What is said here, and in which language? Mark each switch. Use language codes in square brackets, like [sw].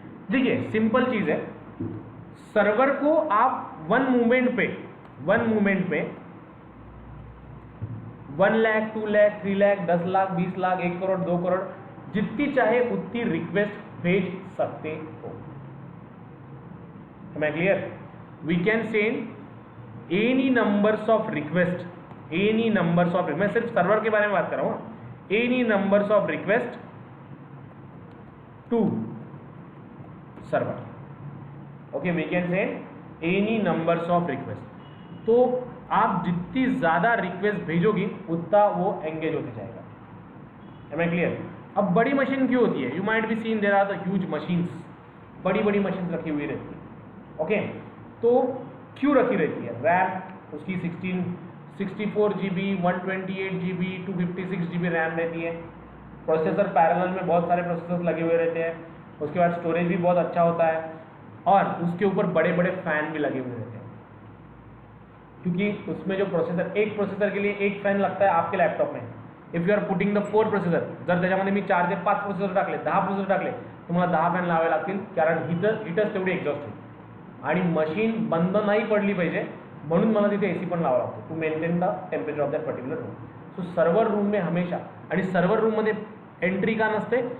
[hi] देखिए सिंपल चीज़ है, सर्वर को आप वन मूवमेंट पे 1 लाख 2 लाख 3 लाख 10 लाख 20 लाख 1 करोड़ 2 करोड़ जितनी चाहे उतनी रिक्वेस्ट भेज सकते हो। [en] Am I clear? We can send any numbers of request, [hi] मैं सिर्फ सर्वर के बारे में बात कर रहा हूँ, [en] any numbers of request to server. Okay, we can send any numbers of request. [hi] तो आप जितनी ज़्यादा रिक्वेस्ट भेजोगी उतना वो एंगेज होते जाएगा। [en] Am I clear? [hi] अब बड़ी मशीन क्यों होती है? [en] You might be seen there are the huge machines, [hi] बड़ी बड़ी मशीन रखी हुई रहती है। ओके, तो क्यों रखी रहती है? रैम उसकी 64 GB 128 GB 256 GB रैम रहती है। प्रोसेसर पैरेलल में बहुत सारे प्रोसेसर लगे हुए रहते हैं। उसके बाद स्टोरेज भी बहुत अच्छा होता है और उसके ऊपर बड़े बड़े फैन भी लगे हुए रहते हैं, क्योंकि उसमें जो प्रोसेसर, एक प्रोसेसर के लिए एक फॅन लगता है आपके लॅपटॉप में। [en] if you are putting the 4 processor, [mr] जर त्याच्यामध्ये मी 4 ते 5 प्रोसेसर टाकले, 10 प्रोसेसर टाकले, तुम्हाला 10 फॅन लावावे लागतील, कारण हिटर्स तेवढी एक्झॉस्ट होईल आणि मशीन बंद नाही पडली पाहिजे, म्हणून मला तिथे एसी पण लावा लागतो [en] To maintain the temperature of that particular room. [hi] So server room में हमेशा, [mr] आणि सर्वर रूममध्ये एंट्री का नसते?